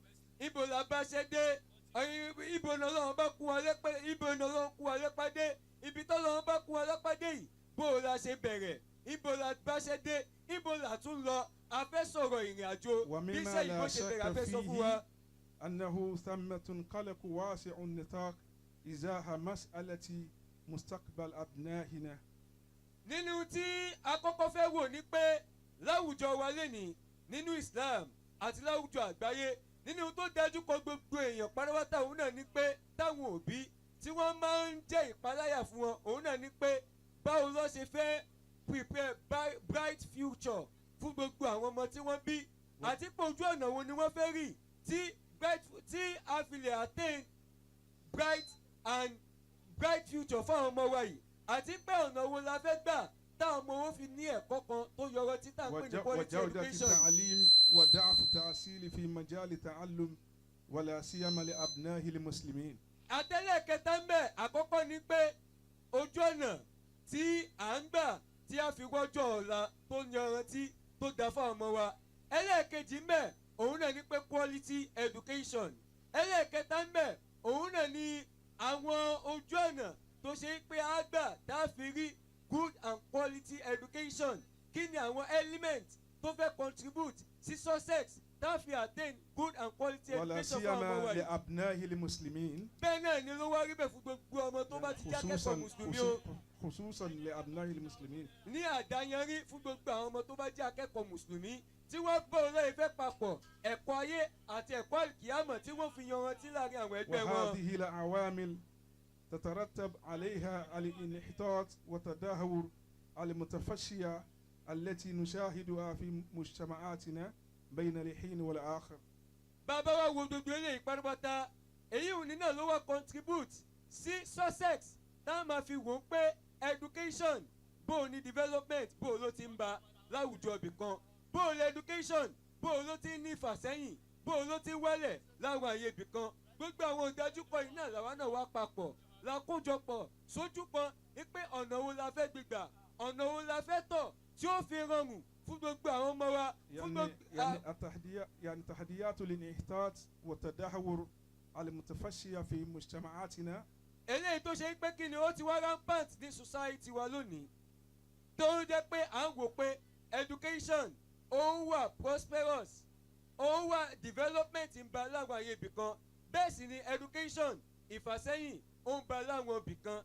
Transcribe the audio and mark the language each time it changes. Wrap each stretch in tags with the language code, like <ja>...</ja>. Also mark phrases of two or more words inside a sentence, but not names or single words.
<yo>Ibo la bá ṣe dé, ibo ni Ọlọ́run bá kún wa lẹ́pẹ́, ibo ni Ọlọ́run kún wa lẹ́pẹ́ dé, ibi tí Ọlọ́run bá kún wa lẹ́pẹ́ dé yìí, bó la ṣe bẹ̀rẹ̀, ibo la bá ṣe dé, ibo la tún lọ. A fẹ́ sọ̀rọ̀ ìrìn àjò bí iṣẹ́ ìbò ṣe bẹ̀rẹ̀, a fẹ́ sọ fún wa.</yo> <ar>أنه ثمة قلق واسع النطاق إزاح مسألة مستقبل أبنائنا.</ar> <yo>Nínú tí a kọ́kọ́ fẹ́ wò ní pé láwùjọ wa lénìí nínú Islam àti láwùjọ àgbáyé, nínú tó dájú kọ gbogbo èèyàn pátápátá òun náà ni pé táwọn òbí tí wọ́n máa ń jẹ́ ìpaláyà fún wọn, òun náà ni pé báwo ló ṣe fẹ́</yo> <en>prepare bright future</en> <yo>fún gbogbo àwọn ọmọ tí wọ́n bí, àti pé ojú ọ̀nà wo ni wọ́n fẹ́ rí tí a fi lè attain</yo> <en>bright future</en> <yo>fún àwọn ọmọ wa yìí, àti pé ọ̀nà wo la fẹ́ gbà táwọn ọmọ wọn fi ní ẹ̀kọ́ kan tó yọrọ títà pé ní</yo> <en>quality education.</en> <ar>التعليم وضعف التأصيل في مجال التعلم ولا سيما لأبناء المسلمين.</ar> <yo>Àtẹ̀lé kẹta ń bẹ, àkọ́kọ́ ni pé ojú ọ̀nà tí à ń gbà tí a fi wọ́jọ́ ọ̀la tó yanrantí tó dá fún ọmọ wa. Ẹlẹ́ẹ̀kejì ń bẹ, òun náà ni pé</yo> <en>quality education.</en> <yo>Ẹlẹ́ẹ̀kẹta ń bẹ, òun náà ni àwọn ojú ọ̀nà tó ṣe pé a gbà tá a fi rí</yo> <en>good and quality education.</en> <yo>Kí ni àwọn element tó fẹ́ contribute sí success tá a fi attain</yo> <en>good and quality education</en> <yo>fún ọmọ wa yìí.</yo> <ar>ولا سيما لأبناء المسلمين.</ar> <yo>Bẹ́ẹ̀ náà ni ló wá rí bẹ́ẹ̀ fún gbogbo ọmọ tó bá ti jákẹ́kọ̀ọ́ mùsùlùmí o.</yo> <ar>خصوصا لأبناء المسلمين.</ar> <yo>Ní àdáyanrí fún gbogbo àwọn ọmọ tó bá jẹ́ akẹ́kọ̀ọ́ mùsùlùmí tí wọ́n bọ̀ lọ́yẹ̀ fẹ́ papọ̀ ẹ̀kọ́ ayé àti ẹ̀kọ́ àlùkìyámọ̀ tí wọ́n fi yanrantí láàrin àwọn ẹgbẹ́ wọn.</yo> <ar>وهذه العوامل تترتب عليها الانحطاط والتدهور المتفشية التي نشاهدها في مجتمعاتنا بين الحين والآخر.</ar> <yo>Bàbá wa wo gbogbo eléyìí pátápátá, èyí ò ní náà ló wá contribute sí success tá a máa fi wò ó pé education bó o ní development bó o ló ti ń ba láwùjọ ibì kan, bó o lè education bó o ló ti ń ní ìfàsẹ́yìn, bó o ló ti ń wálẹ̀ láwọn àyè ibì kan. Gbogbo àwọn ìdájúkọ yìí náà làwa náà wá papọ̀ la kójọpọ̀ sójú kan pé ọ̀nà wo la fẹ́ gbégbà, ọ̀nà wo la fẹ́ tọ̀ tí ó fi rọrùn fún gbogbo àwọn ọmọ wa.</yo> <ar>يعني تحديات الانحطاط والتدهور المتفشية في مجتمعاتنا.</ar> <yo>Eléyìí tó ṣe pé kí ni ó ti wá rampant ní society wa lónìí, tó jẹ́ pé à ń wò pé education ó wà prosperous, ó wà development ń ba láwọn àyè ibì kan, bẹ́ẹ̀ sì ni education ìfàsẹ́yìn ó ń ba láwọn ibì kan.</yo>